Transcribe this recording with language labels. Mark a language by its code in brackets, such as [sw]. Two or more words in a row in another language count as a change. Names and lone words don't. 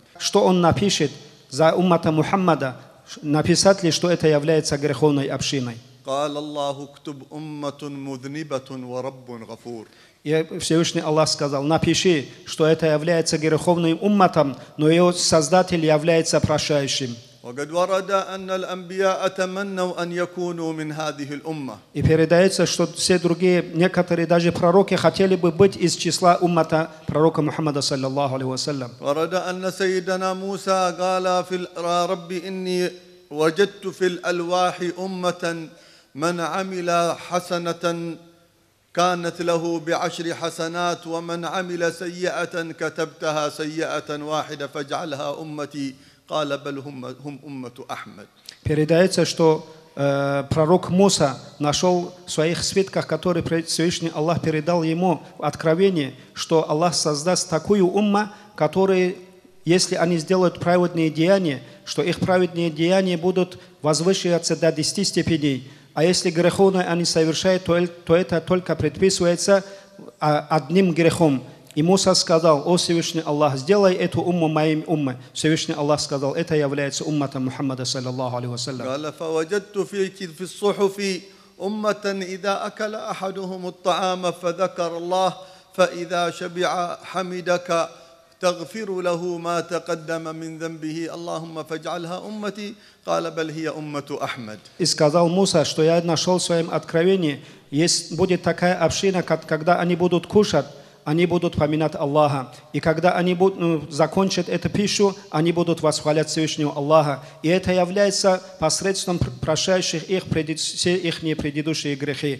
[ru] Что он напишет за уммата Мухаммада? Написать ли, что это является греховной общиной? [ar] قال الله اكتب أمة مذنبة ورب غفور. [ru] И Всевышний Аллах сказал: напиши, что это является греховным умматом, но его Создатель является прощающим. [ar] وقد ورد أن الأنبياء تمنوا أن يكونوا من هذه الأمة. [ru] И передается, что все другие, некоторые даже пророки хотели бы быть из числа уммата пророка Мухаммада [ar] صلى الله عليه وسلم. ورد أن سيدنا موسى قال في رب إني وجدت في الألواح أمة من عمل حسنة كانت له بعشر حسنات ومن عمل سيئة كتبتها سيئة واحدة فاجعلها أمتي قال بل هم أمة أحمد. [ru] Передается, что пророк Муса нашел в своих свитках, которые Всевышний Аллах передал ему в откровении, что Аллах создаст такую умму, которые, если они сделают праведные деяния, что их праведные деяния будут возвышиваться до 10 степеней. А если греховное они совершают, то это только предписывается одним грехом. И Муса сказал: о Всевышний Аллах, сделай эту умму моим уммой. Всевышний Аллах сказал: это является умматом Мухаммада [ar] صلى الله عليه وسلم. قال فوجدت في الصحف أمة إذا أكل أحدهم الطعام فذكر الله فإذا شبع حمدك تغفر له ما تقدم من ذنبه اللهم فاجعلها أمتي قال بل هي أمة أحمد. [ru] И сказал Муса, что я нашел в своем откровении, будет такая община, когда они будут кушать, они будут поминать Аллаха. И когда они закончат эту пищу, они будут восхвалять Всевышнего Аллаха. И это является посредством прощающих их все их предыдущие грехи.